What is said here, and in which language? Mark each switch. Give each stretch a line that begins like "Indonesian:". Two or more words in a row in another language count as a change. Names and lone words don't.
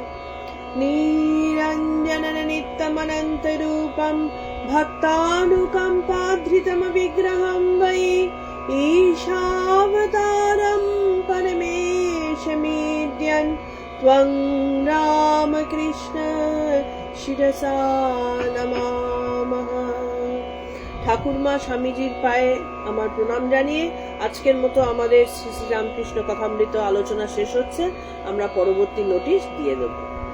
Sanskrit: निरञ्जन नित्यमनन्तरूपं भक्तानुकम्पाधृतं विग्रहं वै ईशावतारं परमेशमीड्यन् त्वं रामकृष्ण शिरसा नमामः।
Bangla: ঠাকুরমা স্বামীজির পায়ে আমার প্রণাম জানিয়ে আজকের মতো আমাদের শ্রী শ্রী রামকৃষ্ণ কথামৃত আলোচনা শেষ হচ্ছে। আমরা পরবর্তী নোটিশ দিয়ে দেব।